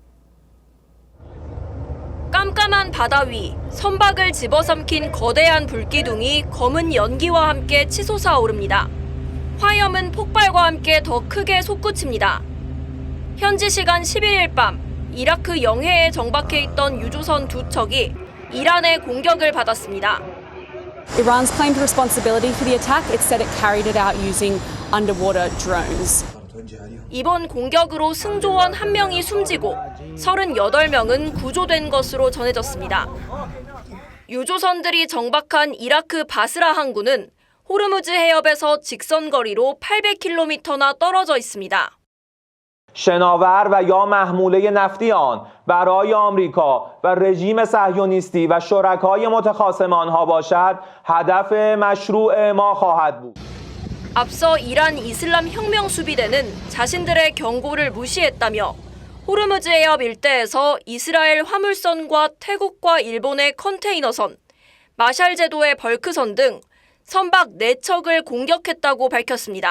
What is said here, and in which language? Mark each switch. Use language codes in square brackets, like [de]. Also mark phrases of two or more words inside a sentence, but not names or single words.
[ko] 깜깜한 바다 위 선박을 집어삼킨 거대한 불기둥이 검은 연기와 함께 치솟아 오릅니다. 화염은 폭발과 함께 더 크게 솟구칩니다. 현지 시간 11일 밤 이라크 영해에 정박해 있던 유조선 2척이 이란의 공격을 받았습니다. [en] Iran's claimed responsibility for the attack. It said it carried it out using underwater drones. [ko] 이번 공격으로 승조원 1명이 숨지고 38명은 구조된 것으로 전해졌습니다. 유조선들이 정박한 이라크 바스라 항구는 호르무즈 해협에서 직선 거리로 800km나 떨어져 있습니다. [fa] شناور و یا محموله نفتی آن برای آمریکا و رژیم صهیونیستی و شرکای متخاصم آنها باشد هدف مشروع ما خواهد بود. [ko] 앞서 이란 이슬람 혁명 수비대는 자신들의 경고를 무시했다며 호르무즈 해협 일대에서 이스라엘 화물선과 태국과 일본의 컨테이너선, 마샬 제도의 벌크선 등 선박 4척을 공격했다고 밝혔습니다.